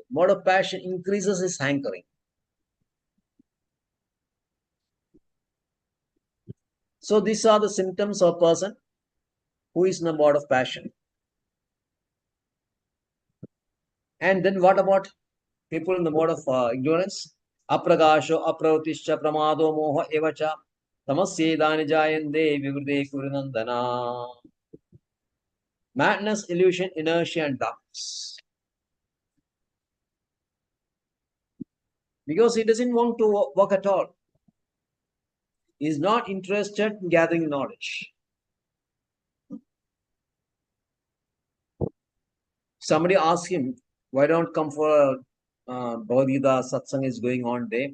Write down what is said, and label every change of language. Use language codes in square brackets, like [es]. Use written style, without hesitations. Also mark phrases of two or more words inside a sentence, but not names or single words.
[en] Mode of passion increases his hankering. So these are the symptoms of a person who is in the mode of passion. And then what about people in the mode of ignorance? [sa] अप्रकाशो, अप्रवृत्तिश्च, प्रमादो, मोह, एव च, तमस्येतानि जायन्ते, विवृद्धे कुरुनन्दन. [en] Madness, illusion, inertia, and darkness. Because he doesn't want to work at all. He is not interested in gathering knowledge. Somebody asked him, why don't come for a Bhagavad Gita satsang is going on day?